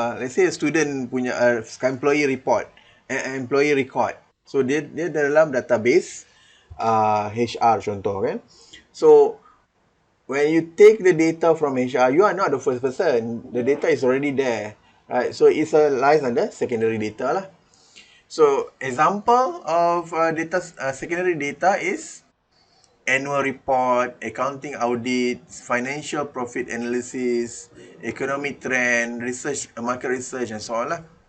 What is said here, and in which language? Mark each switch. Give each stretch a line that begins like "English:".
English: Let's say a student
Malay: punya
English: employee report, employee record.
Malay: So dia dalam database HR contoh kan.
English: So when you take the data from HR, you are not the first person. The data is already there, right? So it's lies under secondary data lah. So example of secondary data is annual report, accounting audits, financial profit analysis, economic trend, research, market research, and so on lah.